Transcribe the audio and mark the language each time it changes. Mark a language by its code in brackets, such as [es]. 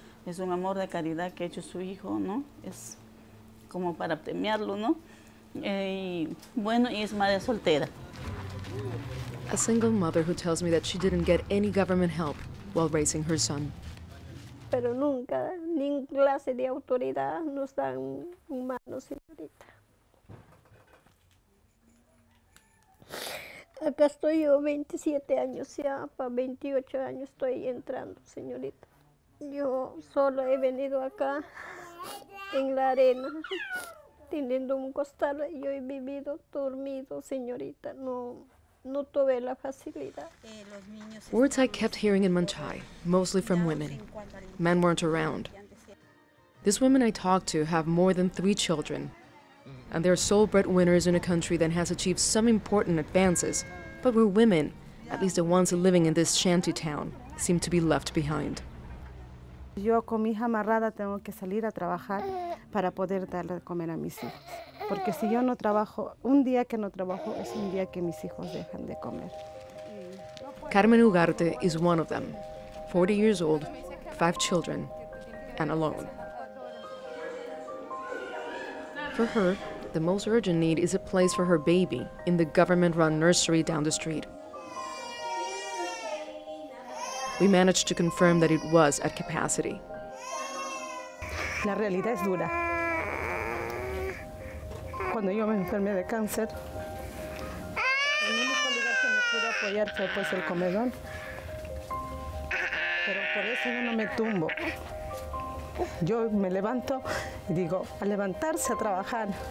[es] Es un amor de caridad que ha hecho su hijo, ¿no? Es como para premiarlo, ¿no? Y bueno, y es madre soltera. [en] A single mother who tells me that she didn't get any government help while raising her son. [es] Pero nunca, ni clase de autoridad nos dan un mano, señorita. Acá estoy yo, 27 años ya, para 28 años estoy entrando, señorita. Yo solo he venido acá, en la arena, teniendo un costal, yo he vivido dormido, señorita. No, No tuve la facilidad. [en] Words I kept hearing in Manchay, mostly from women. Men weren't around. These women I talked to have more than 3 children, and they're sole breadwinners in a country that has achieved some important advances, but where women, at least the ones living in this shanty town, seem to be left behind. [es] Yo con mi hija amarrada tengo que salir a trabajar para poder darle de comer a mis hijos. Porque si yo no trabajo, un día que no trabajo es un día que mis hijos dejan de comer. [en] Carmen Ugarte is one of them, 40 years old, 5 children, and alone. For her, the most urgent need is a place for her baby in the government-run nursery down the street. We managed to confirm that it was at capacity. [es] La realidad es dura. Cuando yo me enfermé de cáncer, el único lugar que me pudo apoyar fue pues el comedor. Pero por eso yo no me tumbo. Yo me levanto y digo, a levantarse a trabajar.